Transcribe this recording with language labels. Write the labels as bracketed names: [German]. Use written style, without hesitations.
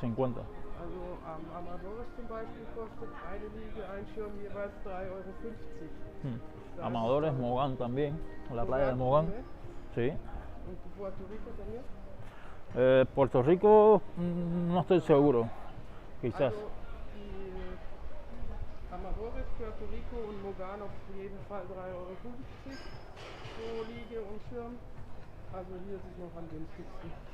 [German] Also Amadores zum Beispiel kostet eine Liege, ein Schirm jeweils €3,50. [Spanish] Amadores, Mogán también, la playa de Mogán. ¿Eh? Sí. Und Puerto Rico también. Puerto Rico no estoy seguro, quizás. [German] Also die Amadores, Puerto Rico und Mogán auf jeden Fall €3,50 pro Liege und Schirm. Also hier ist es noch am günstigsten.